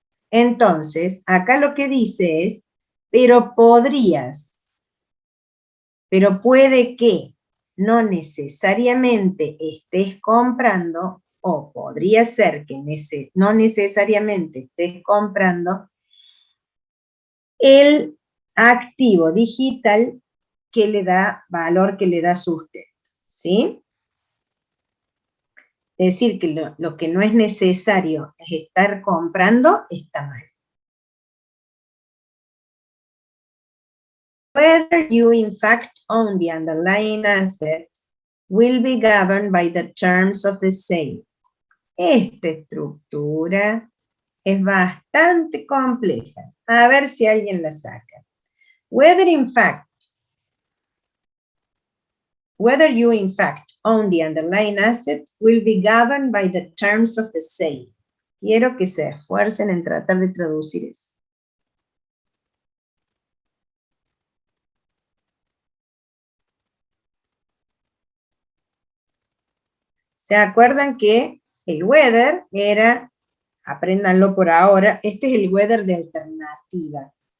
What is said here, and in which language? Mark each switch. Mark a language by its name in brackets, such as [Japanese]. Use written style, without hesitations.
[Spanish] Entonces, acá lo que dice es, pero podrías, pero puede que no necesariamente estés comprando, o podría ser que no necesariamente estés comprando el activo digital que le da valor, que le da sustento, ¿sí? Decir que lo que no es necesario es estar comprando, está mal. [English] Whether you in fact own the underlying asset will be governed by the terms of the sale. [Spanish] Esta estructura es bastante compleja. A ver si alguien la saca. [English] Whether you in fact own the underlying asset will be governed by the terms of the sale. [Spanish] Quiero que se esfuercen en tratar de traducir eso. ¿Se acuerdan que el whether era, apréndanlo por ahora, este es el whether de alternativa.